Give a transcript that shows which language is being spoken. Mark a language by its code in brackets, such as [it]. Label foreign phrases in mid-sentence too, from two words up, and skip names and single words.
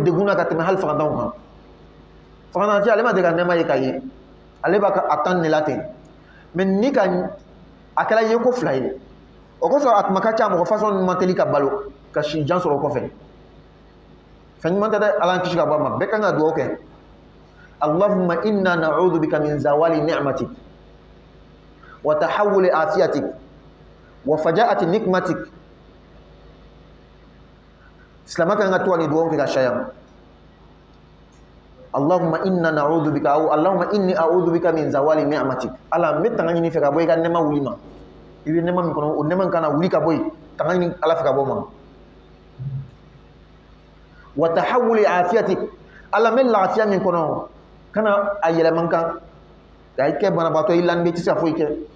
[bm] degun na ka tɛmɛ hali fagantanw kan fagantanci ale ma deli ka nɛɛma ye ka ye ale b'a ka a tan de la ten mais ni ka a kɛra ye ko fila ye o kosɔn a tuma ka ca mɔgɔ fasɔn min ma teli ka balo ka si jan sɔrɔ o kɔfɛ fɛn ɲuman tɛ dɛ ala an kisi ka bɔ a ma bɛɛ kan ka dugawu kɛ [ar] اللهم إنا نعوذ بك من زوال نعمتك وتحول عافيتك وفجاءة نقمتك [bm] silama kan ka to ni duwawu kɛ ka caya [ar] اللهم إنا نعوذ بك أو اللهم إني أعوذ بك من زوال نعمتك [bm] ala me tanga ɲini fɛ ka bɔ i ka nɛma wuli ma i bɛ nɛma min kɔnɔ o nɛma kana wuli ka bɔ yen tanga ɲini ala fɛ ka bɔ ma [ar] وتحول عافيتك [bm] ala me lafiya min kɔnɔ kana a yɛlɛman kan ka i kɛ banabaatɔ i lanbe tɛ se ka foyi kɛ